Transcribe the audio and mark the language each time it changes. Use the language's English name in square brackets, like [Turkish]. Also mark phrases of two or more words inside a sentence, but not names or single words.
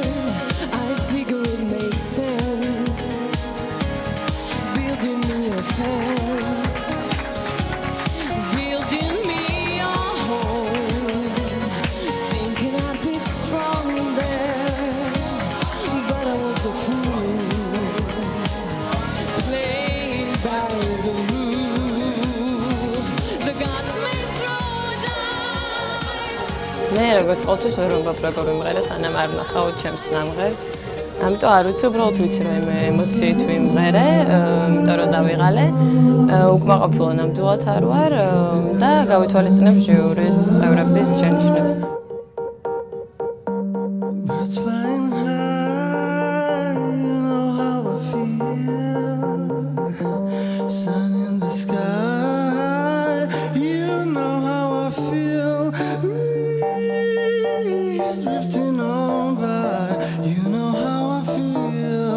[English] I figure it made sense, building me a fence, building me a home, thinking I'd be strong there, but I was a fool, playing by the rules. The gods may throw dice. [Georgian] მე როგორც ყოველთვის ვერ ვამბობ როგორ ვიმღერე სანამ არ ვნახავ ჩემს ნამღერს. ამიტომ არ ვიცი, უბრალოდ ვიცი რომ ემოციით ვიმღერე, იმიტომ რომ დავიღალე. უკმაყოფილო ნამდვილად არ ვარ და გავითვალისწინებ ჟიურის წევრების შენიშვნებს. [English] Birds flying high, you know how I feel. Sun in the sky, you know how I feel. Breeze drifting on by, you know how I feel.